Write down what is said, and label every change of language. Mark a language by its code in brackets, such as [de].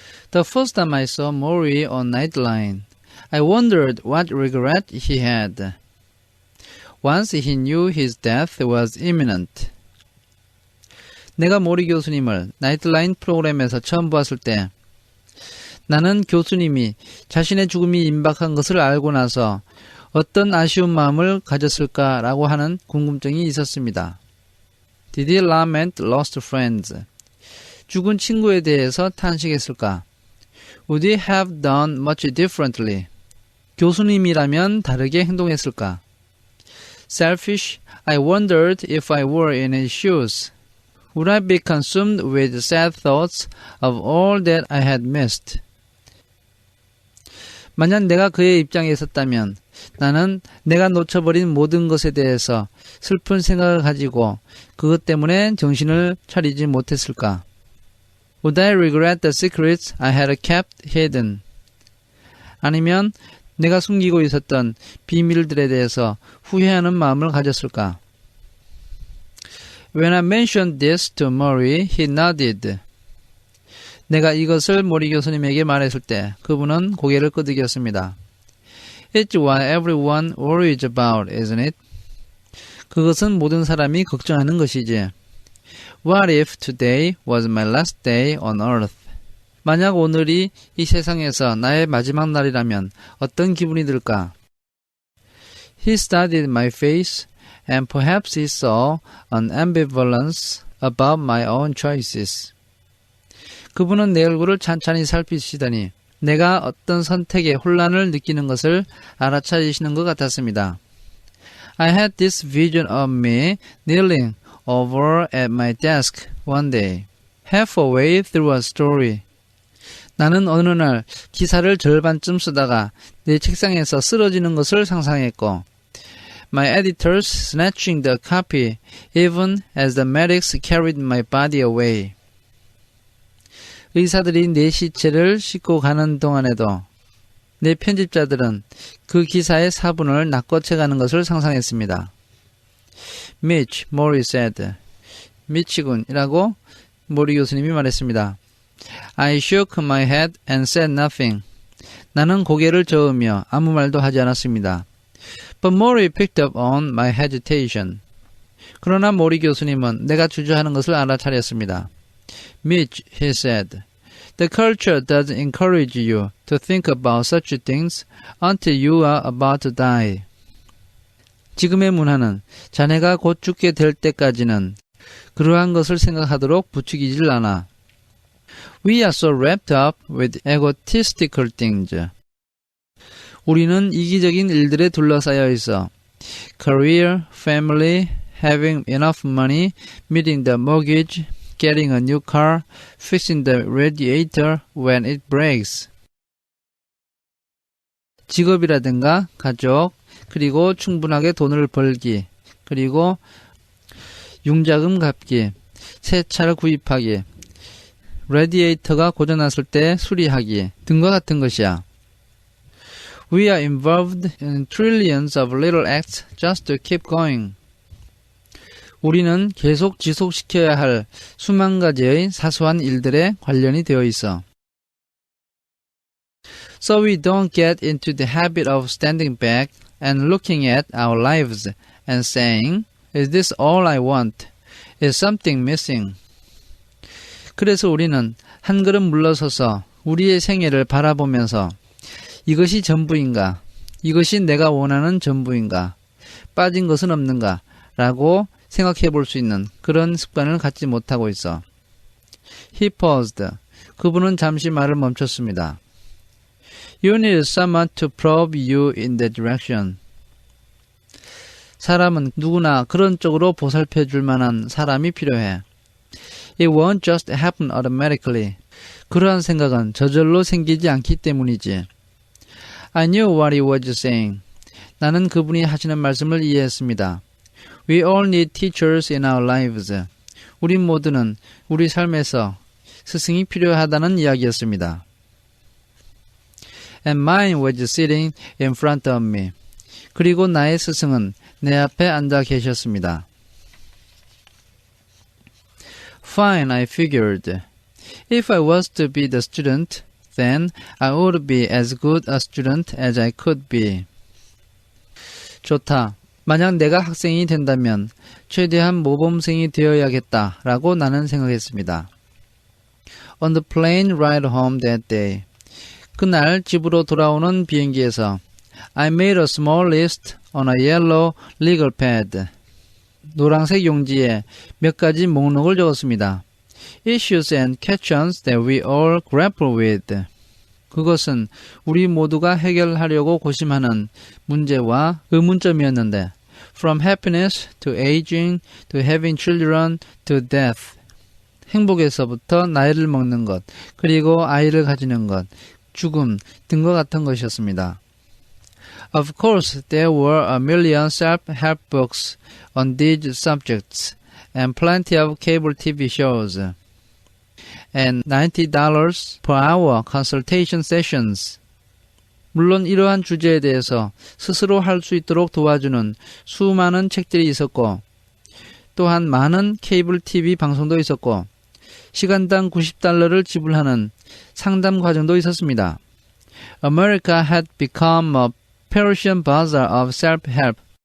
[en] The first time I saw Maury on Nightline, I wondered what regret he had. Once he knew his death was imminent. [ko] 내가 모리 교수님을 나이트라인 프로그램에서 처음 보았을 때 나는 교수님이 자신의 죽음이 임박한 것을 알고 나서 어떤 아쉬운 마음을 가졌을까라고 하는 궁금증이 있었습니다. [en] Did he lament lost friends? [ko] 죽은 친구에 대해서 탄식했을까? [en] Would he have done much differently? [ko] 교수님이라면 다르게 행동했을까? [en] Selfish, I wondered if I were in his shoes. Would I be consumed with sad thoughts of all that I had missed? [ko] 만약 내가 그의 입장에 있었다면 나는 내가 놓쳐버린 모든 것에 대해서 슬픈 생각을 가지고 그것 때문에 정신을 차리지 못했을까? [en] Would I regret the secrets I had kept hidden? [ko] 아니면 내가 숨기고 있었던 비밀들에 대해서 후회하는 마음을 가졌을까? [en] When I mentioned this to Maury, he nodded. [ko] 내가 이것을 모리 교수님에게 말했을 때 그분은 고개를 끄덕였습니다. [en] It's what everyone worries about, isn't it? [ko] 그것은 모든 사람이 걱정하는 것이지. [en] What if today was my last day on earth? [ko] 만약 오늘이 이 세상에서 나의 마지막 날이라면 어떤 기분이 들까? [en] He studied my face and perhaps he saw an ambivalence about my own choices. [ko] 그분은 내 얼굴을 찬찬히 살피시더니 내가 어떤 선택에 혼란을 느끼는 것을 알아차리시는 것 같았습니다. [en] I had this vision of me kneeling over at my desk one day, halfway through a story. [ko] 나는 어느 날 기사를 절반쯤 쓰다가 내 책상에서 쓰러지는 것을 상상했고, [en] my editors snatching the copy even as the medics carried my body away. [ko] 의사들이 내 시체를 싣고 가는 동안에도 내 편집자들은 그 기사의 사본을 낚아채가는 것을 상상했습니다. [en] Mitch, Maury said. [ko] 미치군이라고 모리 교수님이 말했습니다. [en] I shook my head and said nothing. [ko] 나는 고개를 저으며 아무 말도 하지 않았습니다. [en] But Maury picked up on my hesitation. [ko] 그러나 모리 교수님은 내가 주저하는 것을 알아차렸습니다. [en] Mitch, he said, the culture doesn't encourage you to think about such things until you are about to die. [ko] 지금의 문화는 자네가 곧 죽게 될 때까지는 그러한 것을 생각하도록 부추기질 않아. [en] We are so wrapped up with egotistical things. [ko] 우리는 이기적인 일들에 둘러싸여 있어. [en] Career, family, having enough money, meeting the mortgage, getting a new car, fixing the radiator when it breaks. [ko] 직업이라든가 가족, 그리고 충분하게 돈을 벌기, 그리고 융자금 갚기, 새 차를 구입하기, 레디에이터가 고장났을 때 수리하기 등과 같은 것이야. [en] We are involved in trillions of little acts just to keep going. [ko] 우리는 계속 지속시켜야 할 수만 가지의 사소한 일들에 관련이 되어 있어. [en] So we don't get into the habit of standing back and looking at our lives and saying, is this all I want? Is something missing? [ko] 그래서 우리는 한 걸음 물러서서 우리의 생애를 바라보면서 이것이 전부인가? 이것이 내가 원하는 전부인가? 빠진 것은 없는가? 라고 생각해 볼 수 있는 그런 습관을 갖지 못하고 있어. [en] He paused. [ko] 그분은 잠시 말을 멈췄습니다. [en] You need someone to probe you in that direction. [ko] 사람은 누구나 그런 쪽으로 보살펴 줄 만한 사람이 필요해. [en] It won't just happen automatically. [ko] 그러한 생각은 저절로 생기지 않기 때문이지. [en] I knew what he was saying. [ko] 나는 그분이 하시는 말씀을 이해했습니다. [en] We all need teachers in our lives. [ko] 우리 모두는 우리 삶에서 스승이 필요하다는 이야기였습니다. [en] And mine was sitting in front of me. [ko] 그리고 나의 스승은 내 앞에 앉아 계셨습니다. [en] Fine, I figured. If I was to be the student, then I would be as good a student as I could be. [ko] 좋다. 만약 내가 학생이 된다면 최대한 모범생이 되어야겠다 라고 나는 생각했습니다. [en] On the plane ride home that day. [ko] 그날 집으로 돌아오는 비행기에서 [en] I made a small list on a yellow legal pad. [ko] 노란색 용지에 몇 가지 목록을 적었습니다. [en] Issues and questions that we all grapple with. [ko] 그것은 우리 모두가 해결하려고 고심하는 문제와 의문점이었는데 [en] From happiness to aging to having children to death. [ko] 행복에서부터 나이를 먹는 것, 그리고 아이를 가지는 것, 죽음 등과 같은 것이었습니다. [en] Of course, there were a million self-help books on these subjects and plenty of cable TV shows and $90 per hour consultation sessions. [ko] 물론 이러한 주제에 대해서 스스로 할 수 있도록 도와주는 수많은 책들이 있었고 또한 많은 케이블 TV 방송도 있었고 시간당 $90를 지불하는 상담 과정도 있었습니다. [en] America had become a Persian bazaar of self-help.